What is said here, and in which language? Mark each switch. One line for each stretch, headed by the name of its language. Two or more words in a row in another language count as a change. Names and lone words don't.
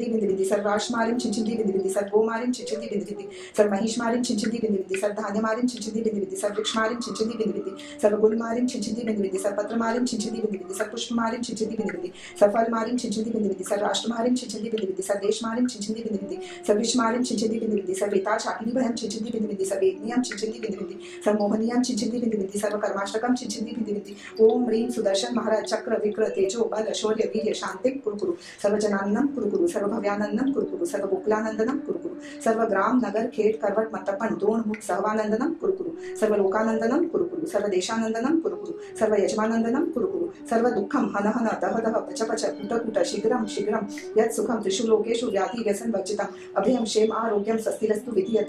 Sanskrit: बिंदी बिंदी सर्वराशमारिं चिंचिंदी बिंदी बिंदी सर्वगोमारिं चिंचिंदी बिंदी बिंदी सर्वमहिषमारिं चिंचिंदी बिंदी बिंदी सर्वधान्यमारिं चिंचिंदी बिंदी बिंदी सर्ववृक्षमारिं चिंचिंदी बिंदी बिंदी सर्वगुलमारिं चिंचिंदी बिंदी बिंदी सर्वपत्रमारिं चिंचिंदी बिंदी बिंदी सर्वपुष्पमारिं चिंचिंदी बिंदी बिंदी सर्वफलमारिं चिंचिंदी बिंदी बिंदी सर्वराष्ट्रमारिं चिंचिंदी बिंदी बिंदी सर्वदेशमारिं चिंचिंदी बिंदी बिंदी सर्वविश्वमारिं चिंचिंदी बिंदी बिंदी सर्वेताशाकिनीभयं चिंचिंदी बिंदी बिंदी सर्वेज्ञियं चिंचिंदी बिंदी बिंदी सर्वमोहनीयं चिंचिंदी बिंदी बिंदी सर्वकर्माष्टकं चिंचिंदी बिंदी बिंदी। ओम ह्रीं सुदर्शन महाराज चक्र विक्र तेजो बल शौर्य वीर्य शांतिं कुरु सर्वजनाननं कुरु सर्वभव्यानन्दं कुरु सर्वगोकुलानन्दनं कुरु सर्वग्राम नगर खेड करवट मतपन द्रोण मुख सहवानन्दनं कुरु सर्वलोकानन्दनं कुरु सर्वदेशानन्दनं कुरु सर्वयजमानन्दनं कुरु सर्वदुःखं हन हन दह दह पच पच कुट कुट शीघ्रं शीघ्रं यत् सुखं त्रिषु लोकेषु व्याधि व्यसन वर्जितम् अभयं क्षेम आरोग्यं स्वस्तिरस्तु विधीयते।